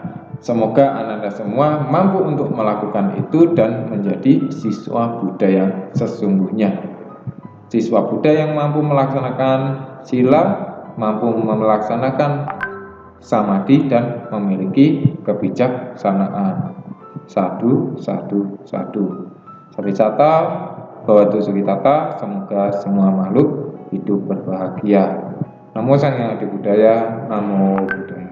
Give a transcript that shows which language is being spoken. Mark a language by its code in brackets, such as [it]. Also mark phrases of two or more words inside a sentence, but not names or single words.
[id] Semoga Anda semua mampu untuk melakukan itu dan menjadi siswa Buddha yang sesungguhnya. Siswa Buddha yang mampu melaksanakan sila, mampu melaksanakan samadhi dan memiliki kebijaksanaan. [pi] Sadu, sadu, sadu. Sabisatta, bhawatu sukhitata. [id] Semoga semua makhluk hidup berbahagia. Namo Sang Hyang Adi Budaya. Namo